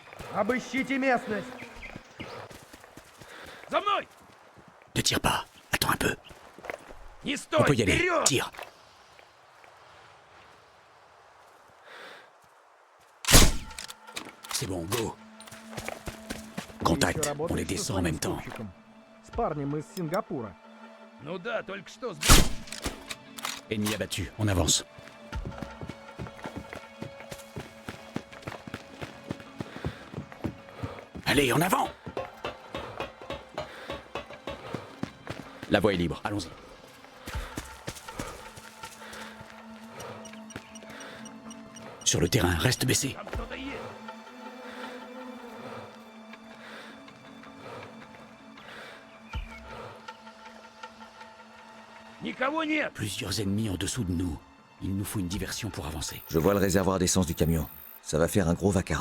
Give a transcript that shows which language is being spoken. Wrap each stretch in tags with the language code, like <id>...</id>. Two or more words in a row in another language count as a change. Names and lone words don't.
<ru>Обыщите местность! За мной!</ru> <fr>Ne tire pas. Attends un peu.</fr> <ru>Не</ru> <fr>On</fr> <ru>стой!</ru> <fr>peut y aller.</fr> <ru>Вперед!</ru> <fr>Tire. C'est bon, go.</fr> <ru>Ты</ru> <fr>Contact.</fr> <ru>еще</ru> <fr>On</fr> <ru>работаешь</ru> <fr>les</fr> <ru>со</ru> <fr>descend en</fr> <ru>своим</ru> <fr>même temps.</fr> <ru>скупщиком? С парнем из Сингапура. Ну да, только что</ru> <fr>Ennemi abattu. On avance. Allez, en avant! La voie est libre. Allons-y. Sur le terrain, reste baissé.</fr> <ru>Там кто-то есть. Никого нет!</ru> <fr>Plusieurs ennemis en dessous de nous. Il nous faut une diversion pour avancer. Je vois le réservoir d'essence du camion. Ça va faire un gros vacarme.</fr>